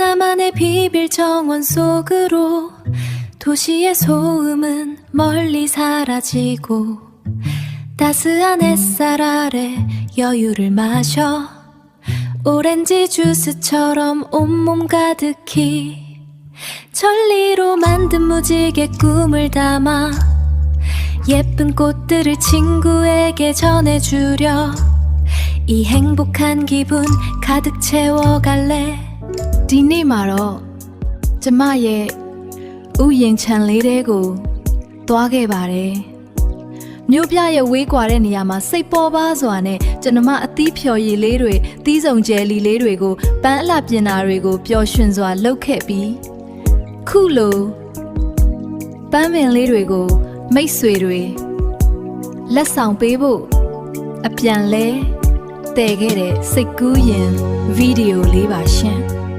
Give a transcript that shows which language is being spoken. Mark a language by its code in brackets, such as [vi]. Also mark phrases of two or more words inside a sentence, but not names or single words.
[ko] 나만의 비밀 정원 속으로 도시의 소음은 멀리 사라지고 따스한 햇살 아래 여유를 마셔 오렌지 주스처럼 온몸 가득히 천리로 만든 무지개 꿈을 담아 예쁜 꽃들을 친구에게 전해주려 이 행복한 기분 가득 채워갈래 [my] ဒီနေ့မှာတော့ကျမရဲ့ဥယျာဉ်ခြံလေးတဲကိုသွားခဲ့ပါတယ်မြို့ ပြရဲ့ဝေးကွာတဲ့နေရာမှာစိတ်ပေါ်ပါစွာနဲ့ကျွန်မအသီးဖြော်ရည်လေးတွေသီးစုံကျဲလီလေးတွေကိုပန်းအလှပြင်တာတွေကိုပျော်ရွှင်စွာလုပ်ခဲ့ပြီးခုလိုပန်းပင်လေးတွေကိုမိတ်ဆွေတွေလက်ဆောင်ပေးဖို့အပြန်လဲတည်ခဲ့တဲ့စိတ်ကူးရင်ဗီဒီယိုလေးပါရှင်